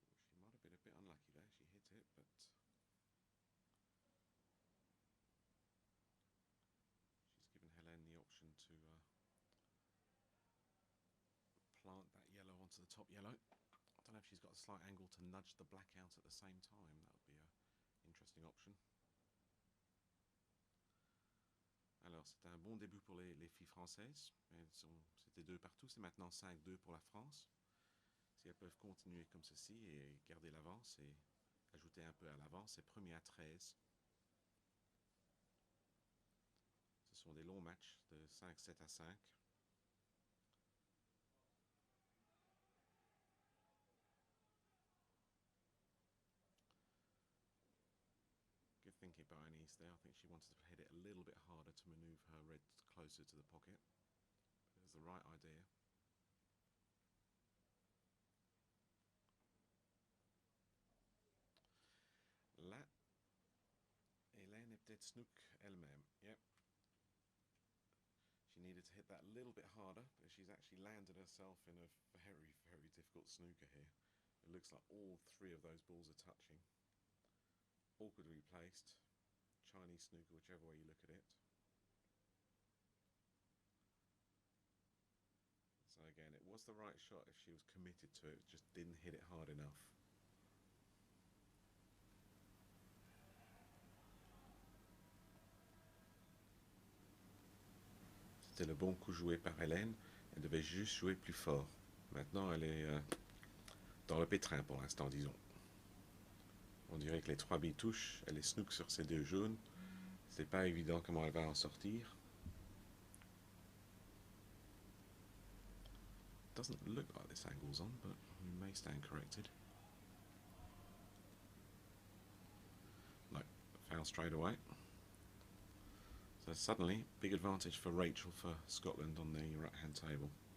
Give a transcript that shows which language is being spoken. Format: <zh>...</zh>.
<en>She might have been a bit unlucky there, she hit it, but she's given Helene the option to plant that yellow onto the top yellow. I don't know if she's got a slight angle to nudge the black out at the same time. That would be an interesting option.</en> <fr>Alors, c'est un bon début pour les filles françaises. C'était 2 partout, c'est maintenant 5-2 pour la France. Si elles peuvent continuer comme ceci et garder l'avance et ajouter un peu à l'avance, c'est premier à 13. Ce sont des longs matchs de 5-7 à 5.</fr> <en>Good thinking by Anise there. I think she wanted to hit it a little bit harder to manoeuvre her red closer to the pocket. But it was the right idea.</en> <fr>Là, Hélène est peut-être snook elle-même.</fr> <en>Yep. She needed to hit that a little bit harder, but she's actually landed herself in a very, very difficult snooker here. It looks like all 3 of those balls are touching. Awkwardly placed. Chinese snooker, whichever way you look at it. So again, it was the right shot if she was committed to it, just didn't hit it hard enough.</en> <fr>C'était le bon coup joué par Hélène, elle devait juste jouer plus fort. Maintenant, elle est dans le pétrin pour l'instant, disons. On dirait que les 3 billes touchent, elle est snook sur ses 2 jaunes. C'est pas évident comment elle va en sortir.</fr> <en>Doesn't look like this angle's on, but we may stand corrected. No, foul straight away. So suddenly, big advantage for Rachel for Scotland on the right hand table.</en>